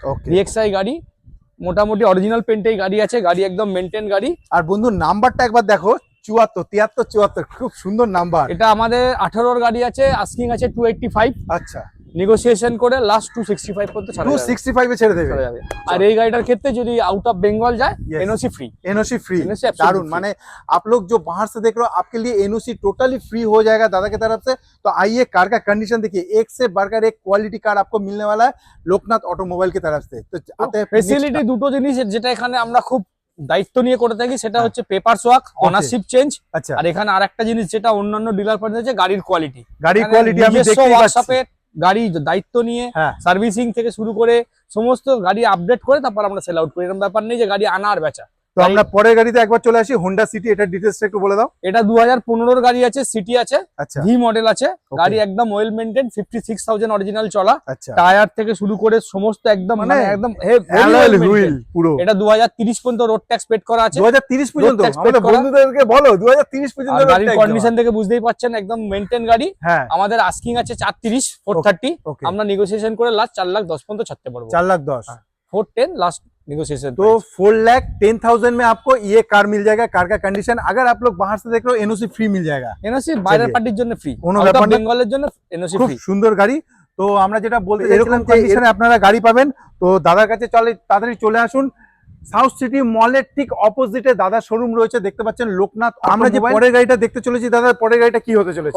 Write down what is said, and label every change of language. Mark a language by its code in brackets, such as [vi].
[bn] ওকে, VXi গাড়ি, মোটামুটি original পেন্টেই গাড়ি আছে, গাড়ি একদম মেইনটেইন গাড়ি। আর বন্ধু নাম্বারটা একবার দেখো, 74 73 74, খুব সুন্দর নাম্বার। এটা আমাদের 18 গাড়ি আছে, আস্কিং আছে 285। আচ্ছা, নেগোসিয়েশন করে লাস্ট 265 পর্যন্ত ছাড়া যাবে। 265 এ ছেড়ে দেবে। আর এই গাড়িটার ক্ষেত্রে যদি [hi] आउट ऑफ बंगाल जाए, एनओसी फ्री। एनओसी फ्री, दारुण। माने आप लोग जो बाहर से देख रहे हो, आपके लिए एनओसी टोटली फ्री हो जाएगा दादा की तरफ से। तो आइए, कार का कंडीशन देखिए, एक से बढ़कर एक क्वालिटी कार आपको मिलने वाला है लोकनाथ ऑटोमोबाइल की तरफ से। तो आते हैं [bn] ফেসিলিটি দুটো জিনিস যেটা এখানে আমরা খুব দায়িত্ব নিয়ে করে থাকি, সেটা হচ্ছে পেপার ওয়ার্ক, অনারশিপ চেঞ্জ। আচ্ছা, আর এখানে আরেকটা জিনিস যেটা অন্যান্য ডিলার পার্টনার আছে, গাড়ির কোয়ালিটি। গাড়ির কোয়ালিটি আমি দেখতেই পাচ্ছি। গাড়ি দায়িত্ব নিয়ে সার্ভিসিং থেকে শুরু করে সমস্ত গাড়ি আপডেট করে তারপর আমরা সেল আউট করি। এরকম ব্যাপার নেই যে গাড়ি আনা আর বেচা। তো আমরা পরের গাড়িতে একবার চলে আসি, হোন্ডা সিটি। এটা ডিটেইলসটা একটু বলে দাও। এটা 2015 গাড়ি আছে, সিটি আছে, আচ্ছা, ভি মডেল আছে। গাড়ি একদম ওয়েল মেইনটেইন, 56,000 অরিজিনাল চলা। আচ্ছা, টায়ার থেকে শুরু করে সমস্ত একদম মানে একদম অ্যালয় হুইল পুরো। এটা 2030 পর্যন্ত রোড ট্যাক্স পেড করা আছে। 2030 পর্যন্ত? আমাদের বন্ধুদেরকে বলো 2030 পর্যন্ত। গাড়ির কন্ডিশন থেকে বুঝতেই পাচ্ছেন, একদম মেইনটেইন গাড়ি। আমাদের আস্কিং আছে 430 430। আমরা নেগোসিয়েশন করে লাস্ট 4,10,000 পর্যন্ত ছাড়তে পারবো। 4,10,000 [hi] 410 लास्ट नेगोशिएशन। तो 4,10,000 में आपको ये कार मिल जाएगा। कार का कंडीशन, अगर आप लोग बाहर से देख रहे हो, एनओसी फ्री मिल जाएगा। [bn] एनओसी বাইরের পার্টির জন্য ফ্রি, আউট অফ বেঙ্গলের জন্য এনওসি ফ্রি। খুব সুন্দর গাড়ি। তো আমরা যেটা বলতে এরকম কন্ডিশনে আপনারা গাড়ি পাবেন। তো দাদার কাছে চলে তাড়াতাড়ি চলে আসুন। সাউথ সিটি মলের ঠিক অপোজিটে দাদা শোরুম রয়েছে, দেখতে পাচ্ছেন লোকনাথ। আমরা যে পরের গাড়িটা দেখতে চলেছি দাদা, পরের গাড়িটা কি হতে চলেছে?